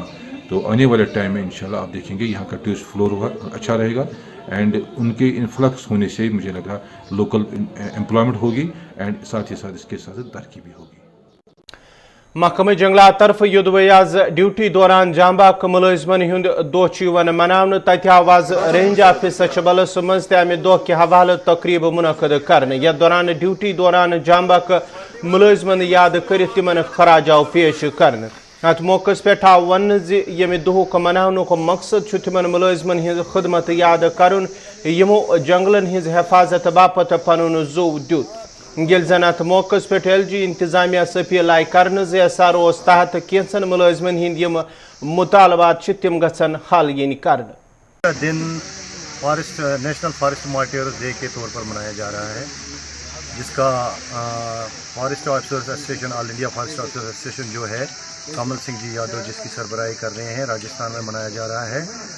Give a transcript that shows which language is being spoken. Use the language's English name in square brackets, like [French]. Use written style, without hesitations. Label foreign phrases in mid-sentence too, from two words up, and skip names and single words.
[Urdu] تو آنے والے ٹائم میں ان شاء اللہ آپ دیکھیں گے یہاں کا [English] tourist flow [Urdu] اچھا رہے گا اینڈ ان کے انفلکس ہونے سے مجھے لگا [English] local employment [Urdu] ہوگی اینڈ ساتھ ہی ساتھ اس کے ساتھ ترقی بھی ہوگی. [Kashmiri] महकमे जंगलात तरफ युद्ध ड्यूटी दौरान जांबाक मुलजिमन हुंद दोह मनावन, तत आवाज [English] range office [Kashmiri] सचबलस मज तमे दोह के हवाले तकरीब मुनक़द करने। यथ दौरान ड्यूटी दौरान जांबाक मुलजिमन याद कर तिमन खराजाव पेश करने। अत मौके पे आव वन ये दुहुक मनावनुक मकसद तिमन मुलजिमन हिंज खदमत याद कर यमो जंगलन हिंज हिफाजत बापत पनुन ज़ू दित। ये जन अत मौके पे LG इंतजामिया अपील आय कर SRO तहत कैंसन मुलजिमन हिंद यम मुतालबात तिम गसन हल यन कर। [Urdu] دن [English] forest National Forest Monitors Day [Urdu] کے طور پر منایا جا رہا ہے، جس کا [English] Forest Officers Association All India Forest Officers Association [Urdu] جو ہے کمل سنگھ جی یادو جس کی سربراہی کر رہے ہیں راجستھان میں منایا جا رہا ہے.